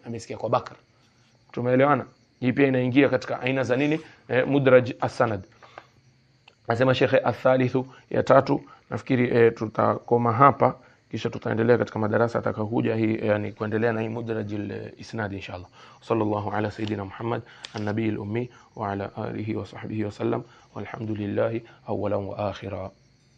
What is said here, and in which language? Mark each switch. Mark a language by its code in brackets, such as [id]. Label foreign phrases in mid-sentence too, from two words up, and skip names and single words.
[sw] Amesikia kwa Bakar. Tumeelewana? Hii pia inaingia katika aina za nini? [ar] مدرج السند. [sw] Anasema Sheikh athalithu, ya tatu. Nafikiri tutakoma hapa, kisha tutaendelea katika madarasa atakayokuja hii, yani kuendelea na hii [ar] مدرج الإسناد [sw] inshallah. [ar] صلى الله على سيدنا محمد النبي الأمي وعلى آله وصحبه وسلم، والحمد لله أولا وآخرا.